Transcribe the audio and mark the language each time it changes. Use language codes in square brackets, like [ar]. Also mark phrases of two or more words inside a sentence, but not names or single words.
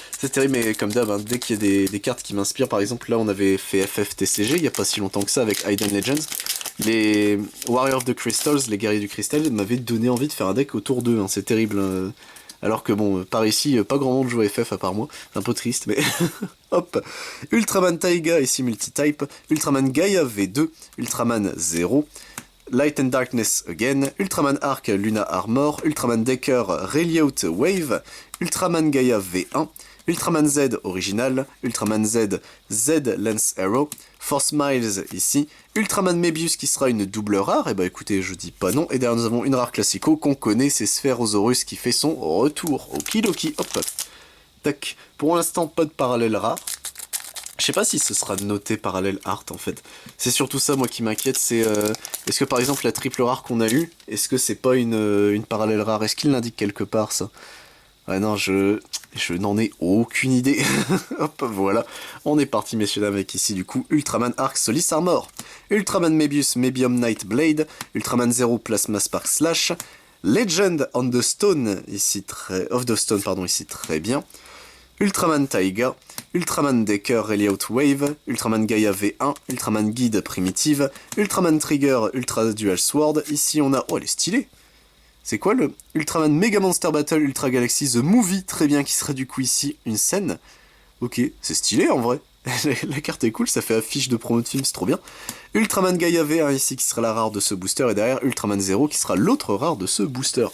[fr] C'est terrible, mais comme d'hab, hein, dès qu'il y a des cartes qui m'inspirent, par exemple, là on avait fait FFTCG, il n'y a pas si longtemps que ça, avec Hidden Legends. Les Warriors of the Crystals, les guerriers du cristal, m'avaient donné envie de faire un deck autour d'eux, hein. C'est terrible. Alors que bon, par ici, pas grand monde joue à FF à part moi. C'est un peu triste, mais... Hop. Ultraman Taiga, ici multi-type. Ultraman Gaia V2. Ultraman 0. Light and Darkness Again, Ultraman Arc Luna Armor, Ultraman Decker Reliot Wave, Ultraman Gaia V1, Ultraman Z Original, Ultraman Z Z Lance Arrow, Force Miles ici, Ultraman Mebius qui sera une double rare, et bah écoutez, je dis pas non, et derrière nous avons une rare classico qu'on connaît, c'est Spherosaurus qui fait son retour. Okidoki, hop. Tac, pour l'instant pas de parallèle rare. Je sais pas si ce sera noté parallèle art en fait. C'est surtout ça moi qui m'inquiète, c'est est-ce que par exemple la triple rare qu'on a eue, est-ce que c'est pas une parallèle rare? Est-ce qu'il l'indique quelque part ça? Ouais non, je n'en ai aucune idée. Hop, voilà. On est parti messieurs dames avec ici du coup Ultraman Arc Solis Armor, Ultraman Mebius Mebium Night Blade, Ultraman Zero Plasma Spark Slash, Legend on the Stone ici of the Stone pardon ici très bien. Ultraman Taiga, Ultraman Decker Reliot Wave, Ultraman Gaia V1, Ultraman Guide Primitive, Ultraman Trigger Ultra Dual Sword, ici on a... Oh elle est stylée. C'est quoi le Ultraman Mega Monster Battle Ultra Galaxy The Movie, très bien, qui sera du coup ici une scène. Ok, c'est stylé en vrai. La carte est cool, ça fait affiche de promo de film, c'est trop bien. Ultraman Gaia V1 ici qui sera la rare de ce booster, et derrière Ultraman Zero qui sera l'autre rare de ce booster.